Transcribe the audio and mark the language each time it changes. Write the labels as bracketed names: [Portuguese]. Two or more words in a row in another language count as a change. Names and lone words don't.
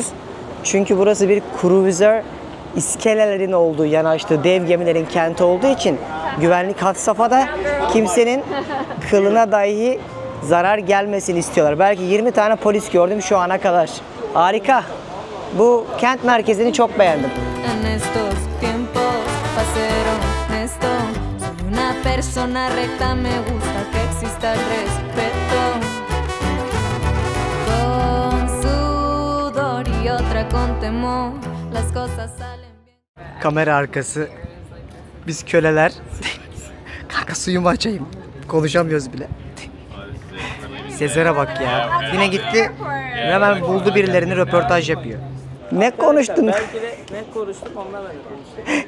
[Turkish] Çünkü burası bir cruiser, iskelelerin olduğu, yanaştığı dev gemilerin kenti olduğu için güvenlik had safhada, kimsenin kılına dahi zarar gelmesin istiyorlar. Belki 20 tane polis gördüm şu ana kadar. Harika. Bu kent merkezini çok beğendim. [Spanish] En estos tiempos, para ser honesto, soy una persona recta, me gusta que exista el respeto. Con sudor y otra con temor, las cosas salen bien. [Turkish] Kamera arkası. Biz köleler. Kanka suyumu açayım. Konuşamıyoruz bile. Sezer'e bak ya. Yine gitti. Hemen buldu birilerini, röportaj yapıyor. Ne konuştun? Belki de ne konuştuk onlarla da konuştuk.